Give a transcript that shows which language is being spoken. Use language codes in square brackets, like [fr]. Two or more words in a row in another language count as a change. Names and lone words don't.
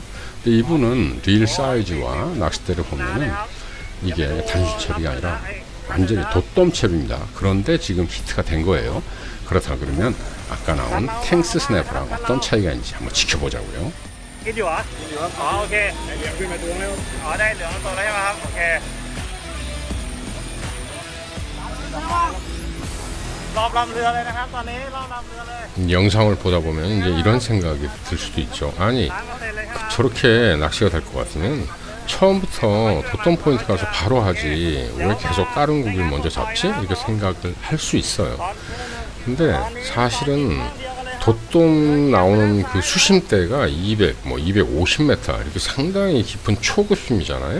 [ko] 근데 이분은 릴 사이즈와 낚싯대를 보면은 이게 단수 채비가 아니라 완전히 돛돔 채비입니다. 그런데 지금 히트가 된 거예요. 그렇다 그러면 아까 나온 탱스 스냅퍼랑 어떤 차이가 있는지 한번 지켜보자고요. [th] กินอยู่เหรออ๋อโอเคเหลืองขึ้นมาตัวแล้วอ๋อได้เหลืองตัวแล้วใช่ไหมครับโอเครอบลำเรือเลยนะครับตอนนี้รอบลำเรือเลย [ko] 영상을 보다 보면 이제 이런 생각이 들 수도 있죠. 아니, [th] เลยใช่ไหม [ko] 저렇게 낚시가 될 것 같으면 처음부터 돛돔 포인트 가서 바로 하지 왜 계속 다른 고기를 먼저 잡지? 이렇게 생각을 할 수 있어요. 근데 사실은 돛돔 나오는 그 수심대가 200, 뭐 250m 이렇게 상당히 깊은 초급심이잖아요.